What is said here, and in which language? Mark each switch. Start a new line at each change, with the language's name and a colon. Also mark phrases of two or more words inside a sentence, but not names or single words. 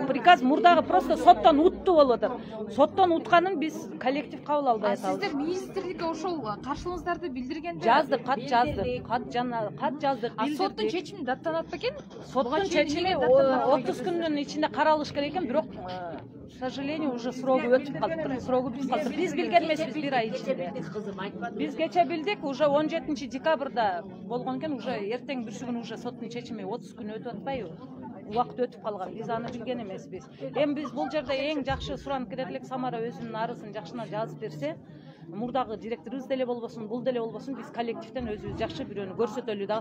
Kyrgyz: Приказ мурдагы просто соттон утту болуп атат. Соттон утканын биз коллектив кабыл албай атабыз. Сиздер министрликке ошол каршылыгыңыздарды билдиргенде жаздык, кат жаздык. Соттун чечими даттанат бекен? Соттун чечими 30 күндүн ичинде каралыш керек экен, бирок
Russian: к сожалению уже
Kyrgyz: срогу өтүп калыптыр. Срогу бүтүп калды. Биз билген эмеспиз бир ай ичинде. Биз кече билдик, уже 17 декабрда болгон экен, уже эртең бүрсүгүн уже соттун чечими 30 күн өтүп атпайбы? Убакыт өтүп калган. Биз аны билген эмеспиз. Эми биз бул жерде эң жакшы суранып кетет элек, Самара өзүнүн арызын жакшына жазып берсе, мурдагы директорубуз деле болбосун, бул деле болбосун, биз коллективден өзүбүз жакшы бирөөнү көрсөтөлү да.